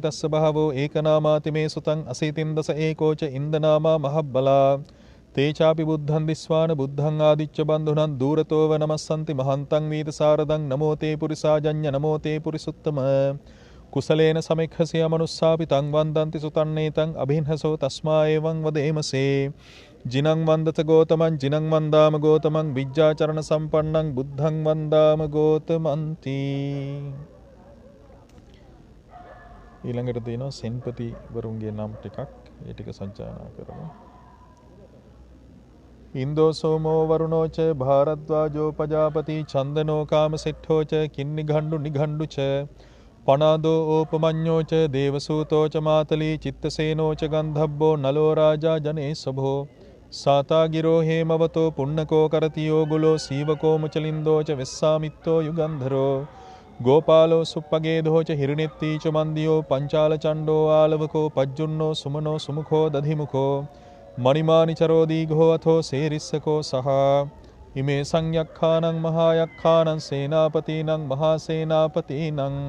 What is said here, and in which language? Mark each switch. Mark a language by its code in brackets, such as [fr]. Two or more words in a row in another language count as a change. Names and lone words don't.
[pi] තස්ස භාවෝ ඒකනාමාති මේ සුතං අසීතින් දස ඒකෝච ඉන්දනාමා මහබ්බලා තේචාපි බුද්ධං දිස්වාන බුද්ධං ආදිච්ච බන්ධුනං දූරතෝව නමස්සන්ති මහන්තං වීත සාරදං නමෝතේ පුරිසාජඤ්ඤ නමෝතේ පුරිසුත්තම කුසලේන සමික්ඛසිය මනුස්සාපිතං වන්දන්ති සුතන්නේතං අභින්හසෝ තස්මා එවං වදේමසේ ජිනං වන්දත ගෝතමං ජිනං වන්දාම ගෝතමං විජ්ජාචරණ සම්පන්නං බුද්ධං වන්දාම ගෝතමන්ති. [si] ඊළඟට තියෙනවා සෙන්පති වරුන්ගේ නම් ටිකක් ඒ ටික සජ්ජායනා කරමු. [pi] ඉන්දෝ සෝමෝ වරුණෝච භාරද්වාජෝ පජාපති චන්දනෝ කාමසෙට්ඨෝච කින්නිඝණ්ඩු නිඝණ්ඩුච පනාදෝ ඕපමඤ්ඤෝච දේවසූතෝච මාතලී චිත්තසේනෝච ගන්ධබ්බෝ නලෝ රාජා ජනේ සභෝ සාතාගිරෝ හේමවතෝ පුන්නකෝ කරතියෝ ගුලෝ සීවකෝ මුචලින්දෝච වෙස්සාමිත්තෝ යුගන්ධරෝ ගෝපාලෝ සුප්පගේධෝච හිරිනෙත්තිච මන්දියෝ පංචාල චණ්ඩෝ ආලවකෝ පජ්ජුන්නෝ සුමනෝ සුමුඛෝ දධිමුඛෝ මණිමානිචරෝ දීඝෝ අතෝ සේරිස්සකෝ සහ ඉමේ සංයක්ඛානං මහායක්ඛානං සේනාපතිනං මහාසේනාපතිනං